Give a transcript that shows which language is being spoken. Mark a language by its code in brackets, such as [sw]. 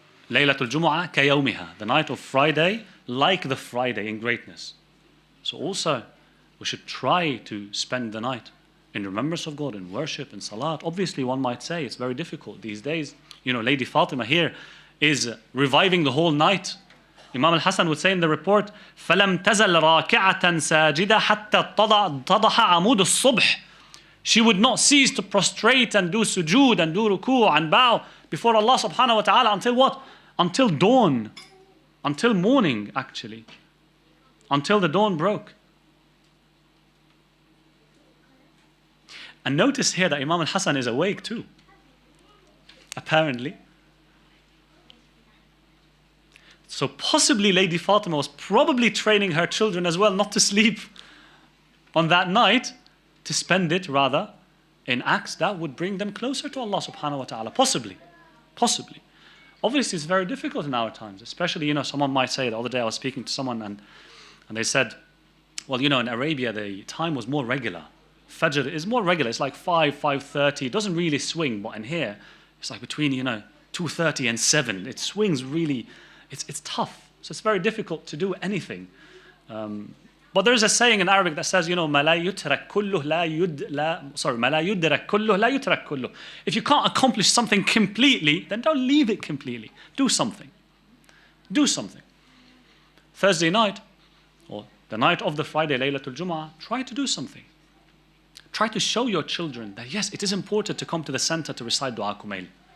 [ar] Laylatul Jumu'ah kayawmiha. [en] The night of Friday, like the Friday in greatness. So also, we should try to spend the night in remembrance of God, in worship, in salat. Obviously, one might say it's very difficult these days. Lady Fatima here is reviving the whole night. [ar] Imam al-Hasan would say in the report, فَلَمْ تَزَلْ رَاكِعَةً سَاجِدَةً حَتَّى اتَّضَحَ عَمُودُ الصُّبْحِ. [en] She would not cease to prostrate and do sujood and do ruku' and bow before Allah subhanahu wa ta'ala until what? Until dawn. Until morning, actually. Until the dawn broke. And notice here that Imam al-Hasan is awake too. Apparently. So possibly Lady Fatima was probably training her children as well not to sleep on that night, to spend it rather in acts that would bring them closer to Allah subhanahu wa ta'ala. Possibly. Possibly. Obviously it's very difficult in our times, especially, someone might say, the other day I was speaking to someone and they said, well, in Arabia the time was more regular. Fajr is more regular, it's like 5:30, it doesn't really swing, but in here it's like between 2:30 and 7. It swings really, it's tough, so it's very difficult to do anything. [ar] But there's a saying in Arabic that says, ما لا يترك كله ما لا يدرك كله لا يترك كله. [en] If you can't accomplish something completely, then don't leave it completely. Do something. Do something. Thursday night, or the night of the Friday, Laylatul Jum'ah, try to do something. Try to show your children that yes, it is important to come to the center to recite Dua Kumail.